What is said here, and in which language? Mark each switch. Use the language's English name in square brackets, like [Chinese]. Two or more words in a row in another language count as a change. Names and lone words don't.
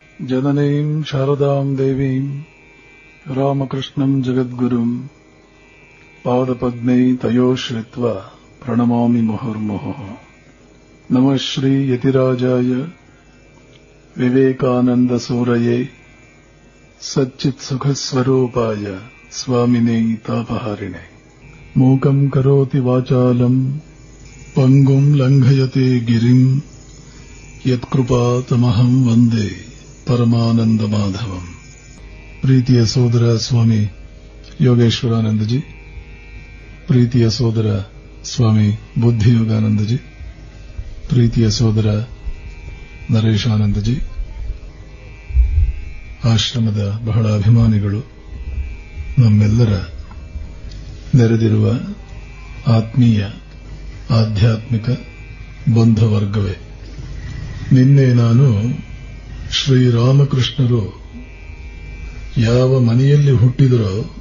[Sanskrit] ಜನನೀಂ ಶಾರದಾಂ ದೇವೀಂ ರಾಮಕೃಷ್ಣಂ ಜಗದ್ಗುರುಂ ಪಾದಪದ್ಮೈ ತಯೋಶ್ರಿತ್ವಾ ಪ್ರಣಮಾಮಿ ಮುಹುರ್ಮುಹುಃ. ನಮಃ ಶ್ರೀ ಯತಿರಾಜಾಯ ವಿವೇಕಾನಂದ ಸೂರಯೇ ಸಚ್ಚಿತ್ ಸುಖಸ್ವರೂಪಾಯ ಸ್ವಾಮಿನೇ ತಾಪಹಾರಿಣೆ. ಮೂಕಂ ಕರೋತಿ ವಾಚಾಲಂ ಪಂಗುಂ ಲಂಘಯತೆ ಗಿರಿಂ ಯತ್ಕೃಪಾತಮಹಂ ವಂದೇ ಪರಮಾನಂದ ಮಾಧವಂ. [Kannada] ಪ್ರೀತಿಯ ಸೋದರ ಸ್ವಾಮಿ ಯೋಗೇಶ್ವರಾನಂದಜಿ, ಪ್ರೀತಿಯ ಸೋದರ ಸ್ವಾಮಿ ಬುದ್ಧಿಯೋಗಾನಂದಜಿ, ಪ್ರೀತಿಯ ಸೋದರ ನರೇಶಾನಂದಜಿ, ಆಶ್ರಮದ ಬಹಳ ಅಭಿಮಾನಿಗಳು, ನಮ್ಮೆಲ್ಲರ ನೆರೆದಿರುವ ಆತ್ಮೀಯ ಆಧ್ಯಾತ್ಮಿಕ ಬಂಧುವರ್ಗವೇ, ನಿನ್ನೆ ನಾನು ಶ್ರೀರಾಮಕೃಷ್ಣರು ಯಾವ ಮನೆಯಲ್ಲಿ ಹುಟ್ಟಿದರೋ